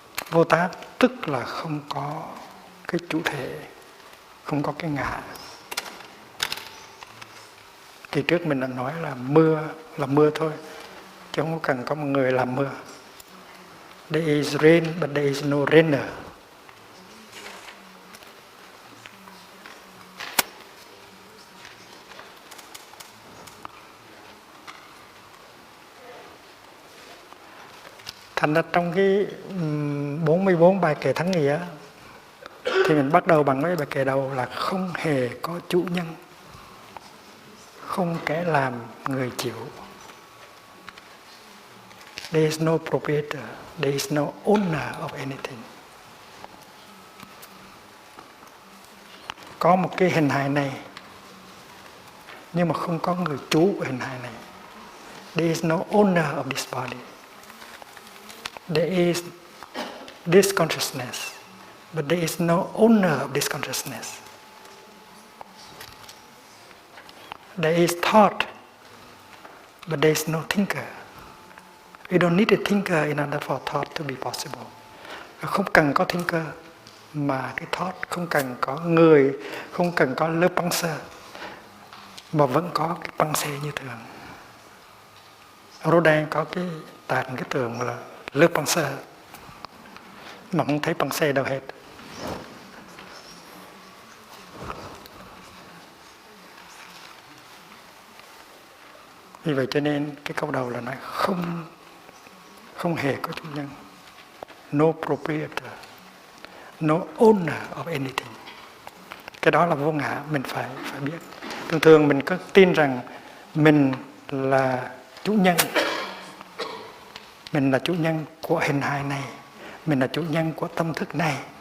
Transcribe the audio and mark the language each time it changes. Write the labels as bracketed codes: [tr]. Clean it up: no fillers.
[vi] Vô tác tức là không có cái chủ thể, không có cái ngã. Kỳ trước mình đã nói là mưa thôi, chứ không cần có một người làm mưa. [en] There is rain, but there is no rainer. [vi] Thành ra trong cái 44 bài kệ thắng nghĩa thì mình bắt đầu bằng cái bài kệ đầu là không hề có chủ nhân, không kẻ làm người chịu. [en] There is no proprietor, there is no owner of anything. [vi] Có một cái hình hài này, nhưng mà không có người chủ của hình hài này. [en] There is no owner of this body. There is this consciousness, but there is no owner of this consciousness. There is thought, but there is no thinker. You don't need a thinker in order for thought to be possible. [vi] Không cần có thinker mà cái thought, không cần có người, không cần có lớp puncher, mà vẫn có cái puncher như thường. Rodin có cái tàn cái tường là lớp puncher, mà không thấy puncher đâu hết. Vì vậy cho nên cái câu đầu là nói không hề có chủ nhân. [en] No proprietor, no owner of anything. [vi] Cái đó là vô ngã, mình phải biết. Thường thường mình có tin rằng mình là chủ nhân. Mình là chủ nhân của hình hài này, mình là chủ nhân của tâm thức này.